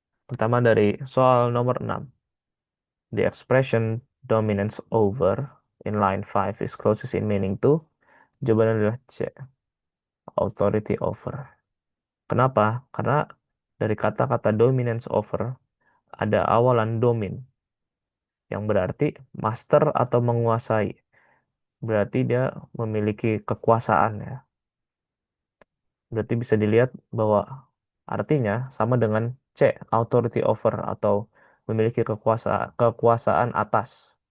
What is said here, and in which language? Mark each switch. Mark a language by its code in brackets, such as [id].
[id] Pertama dari soal nomor 6. [en] The expression dominance over in line 5 is closest in meaning to. [id] Jawabannya adalah C. Authority over. Kenapa? Karena dari kata-kata dominance over ada awalan domin yang berarti master atau menguasai. Berarti dia memiliki kekuasaan ya. Berarti bisa dilihat bahwa artinya sama dengan C, authority over atau memiliki kekuasaan atas.